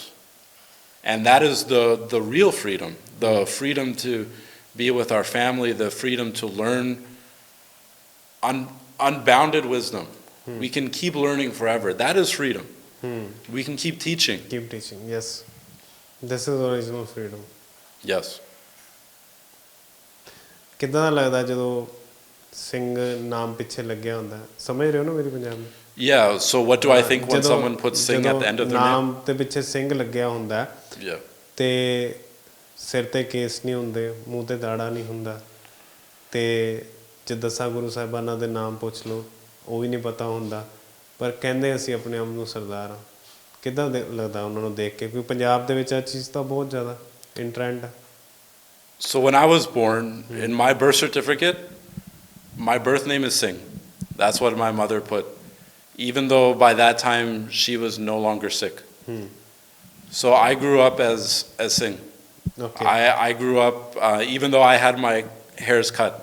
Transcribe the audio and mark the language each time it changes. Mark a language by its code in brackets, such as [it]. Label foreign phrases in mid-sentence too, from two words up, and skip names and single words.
[en] And that is the real freedom. The freedom to be with our family, the freedom to learn unbounded wisdom. We can keep learning forever. That is freedom. We can keep teaching. Keep teaching, yes. This is original freedom. Yes. [pa] ਕਿੱਦਾਂ ਦਾ ਲੱਗਦਾ ਜਦੋਂ ਸਿੰਘ ਨਾਮ ਪਿੱਛੇ ਲੱਗਿਆ ਹੁੰਦਾ? ਸਮਝ ਰਹੇ ਹੋ ਨਾ ਮੇਰੀ ਪੰਜਾਬੀ? [en] Yeah, so what do I think when someone puts Singh at the end of their name? [pa] ਨਾਮ ਤੇ ਪਿੱਛੇ ਸਿੰਘ ਲੱਗਿਆ ਹੁੰਦਾ ਤੇ ਸਿਰ ਤੇ ਕੇਸ ਨਹੀਂ ਹੁੰਦੇ, ਮੂੰਹ ਤੇ ਦਾੜਾ ਨਹੀਂ ਹੁੰਦਾ, ਤੇ ਜੇ 10 ਗੁਰੂ ਸਾਹਿਬਾਨਾਂ ਦੇ ਨਾਮ ਪੁੱਛ ਲਓ ਉਹ ਵੀ ਨਹੀਂ ਪਤਾ ਹੁੰਦਾ, ਪਰ ਕਹਿੰਦੇ ਅਸੀਂ ਆਪਣੇ ਆਪ ਨੂੰ ਸਰਦਾਰ ਹਾਂ। ਕਿੱਦਾਂ ਲੱਗਦਾ ਉਹਨਾਂ ਨੂੰ ਦੇਖ ਕੇ? ਕਿਉਂਕਿ ਪੰਜਾਬ ਦੇ ਵਿੱਚ ਇਹ ਚੀਜ਼ ਤਾਂ ਬਹੁਤ ਜ਼ਿਆਦਾ [en] in trend [pa] ਹੈ। [en] So when I was born, in my birth certificate, my birth name is Singh. That's what my mother put, even though by that time she was no longer sick. So I grew up as Singh. Okay. I grew up, even though I had my hairs cut.